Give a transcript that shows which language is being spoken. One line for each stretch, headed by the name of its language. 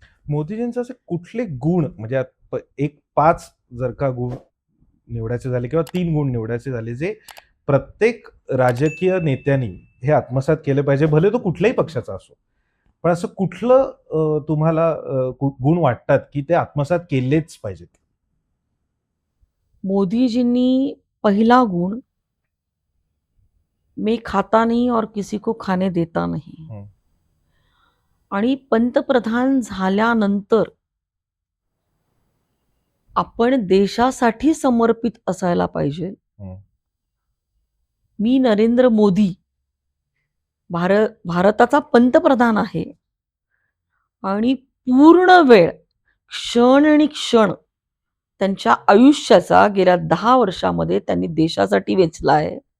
Marathi: मोदीजींचे असे कुठले गुण म्हणजे एक 5 जर का गुण निवडायचे झाले किंवा 3 गुण निवडायचे झाले जे प्रत्येक राजकीय नेत्यांनी हे आत्मसात केले पाहिजे, भले तो कुठल्याही पक्षाचा असो, पण असं कुठलं तुम्हाला गुण वाटतात की ते आत्मसात केलेच पाहिजेत? मोदीजींनी पहिला गुण,
Hindi: मैं खाता नहीं और किसी को खाने देता नहीं.
Marathi: आणि पंतप्रधान झाल्यानंतर आपण देशासाठी समर्पित असायला पाहिजे. मी नरेंद्र मोदी भारताचा पंतप्रधान आहे आणि पूर्ण वेळ क्षण आणि क्षण त्यांच्या आयुष्याचा गेल्या 10 वर्षामध्ये त्यांनी देशासाठी वेचला आहे.